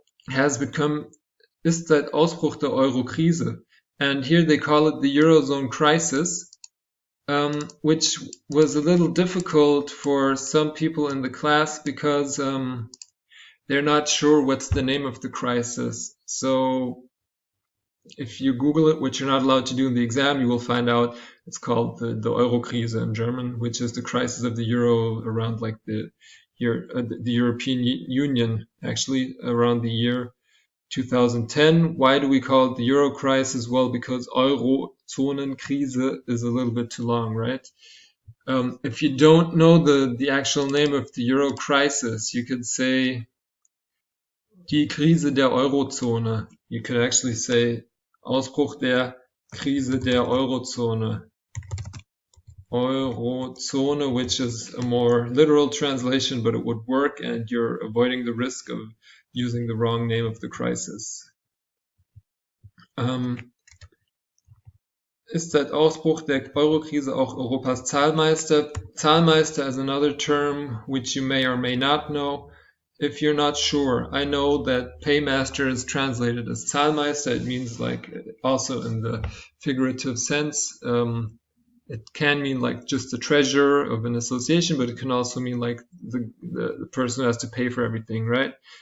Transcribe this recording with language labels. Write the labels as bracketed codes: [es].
[en] Has become [de] ist seit Ausbruch der Euro-Krise. [en] And here they call it the Eurozone crisis, which was a little difficult for some people in the class because they're not sure what's the name of the crisis. So if you Google it, which you're not allowed to do in the exam, you will find out it's called the Euro-Krise in German, which is the crisis of the euro around like the European Union, actually around the year 2010. Why do we call it the Euro crisis? Well, because Eurozonenkrise is a little bit too long, right? If you don't know the actual name of the Euro crisis, you could say [de] die Krise der Eurozone. [en] You could actually say [de] Ausbruch der Krise der Eurozone. [en] Eurozone, which is a more literal translation, but it would work, and you're avoiding the risk of using the wrong name of the crisis. [de] Ist seit Ausbruch der Euro-Krise auch Europas Zahlmeister? [en] Zahlmeister is another term which you may or may not know. If you're not sure, I know that paymaster is translated as Zahlmeister. It means like also in the figurative sense. It can mean like just the treasurer of an association, but it can also mean like the person who has to pay for everything, right?